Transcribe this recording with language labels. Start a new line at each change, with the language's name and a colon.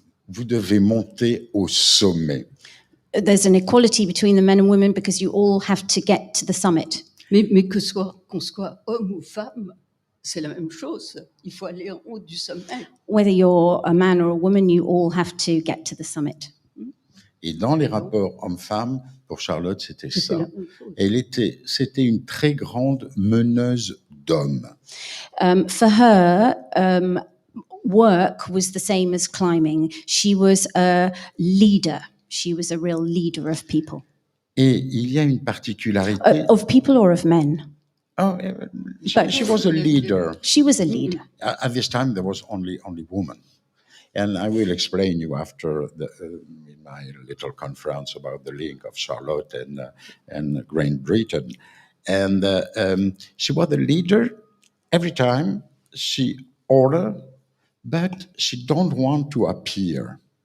French: Vous devez monter au sommet.
English: There's an equality between the men and women because you all have to get to the summit.
French: Mais qu'on soit homme ou femme, c'est la même chose. Il faut aller en haut du sommet.
English: Whether you're a man or a woman, you all have to get to the summit.
French: Et dans les rapports hommes-femmes, pour Charlotte, c'était ça. C'était une très grande meneuse d'hommes.
English: For her, work was the same as climbing. She was a leader. She was a real leader of people.
French: Et il y a une particularité.
English: Of people or of men? Oh, she was a leader. She was a leader. At this time, there was only women. And I will explain you after in my little conference about the link of Charlotte and Great Britain. And she was the leader. Every time she ordered, but she don't want to appear.